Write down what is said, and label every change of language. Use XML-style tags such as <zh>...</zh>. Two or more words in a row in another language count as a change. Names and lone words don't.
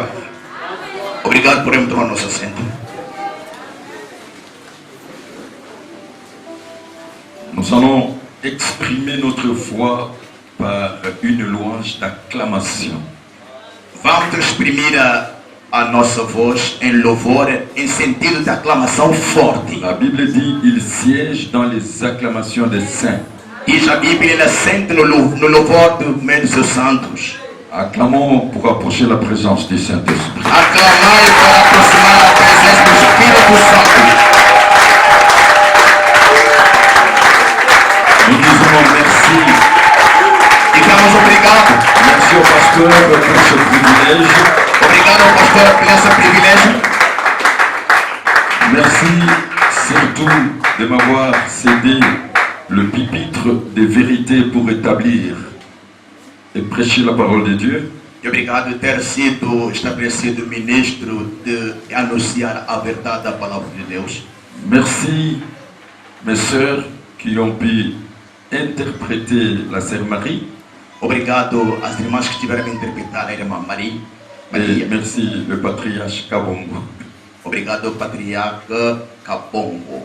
<pt>Obrigado por entrar no nosso assento.</pt> <fr>Nous allons exprimer notre foi par une louange d'acclamation.</fr> <pt>Vamos exprimir a nossa voz em louvor, em sentido de aclamação forte.</pt> <fr>La Bible dit il siège dans les acclamations des saints.</fr> <pt>Diz a Bíblia, ele assenta no louvor do meio dos seus santos.</pt> <fr>Acclamons pour approcher la présence du Saint-Esprit.</fr> <pt>Acclamai para aproximar a presença do Espírito Santo.</pt> <fr>Nous disons merci.</fr> <pt>Digamos obrigado.</pt> <fr>Merci au pasteur pour ce privilège.</fr> <pt>Obrigado ao pastor por esse privilégio.</pt> <fr>Merci surtout de m'avoir cédé le pupitre des vérités pour établir et prêcher la parole de Dieu.</fr> <pt>Obrigado por ter sido estabelecido ministro de anunciar a verdade da palavra de Deus.</pt> <fr>Merci mes sœurs qui ont pu interpréter la sœur Marie.</fr> <pt>Obrigado às irmãs que tiveram a interpretar a irmã Maria.</pt> <fr>Et merci le patriarche Kabongo.</fr> <pt>Obrigado patriarca Kabongo.</pt>